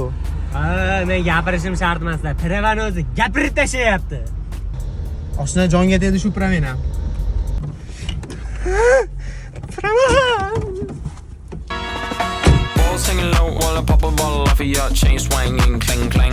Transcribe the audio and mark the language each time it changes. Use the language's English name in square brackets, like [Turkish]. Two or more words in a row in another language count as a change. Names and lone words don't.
[Uzbek] Men gapirishim shart emaslar. Pravani o'zi gapirib tashlayapti. Oshna jonga tegdi shu praven ham. [English] Singing low while I pop a bottle off of your chain swinging, clang clang.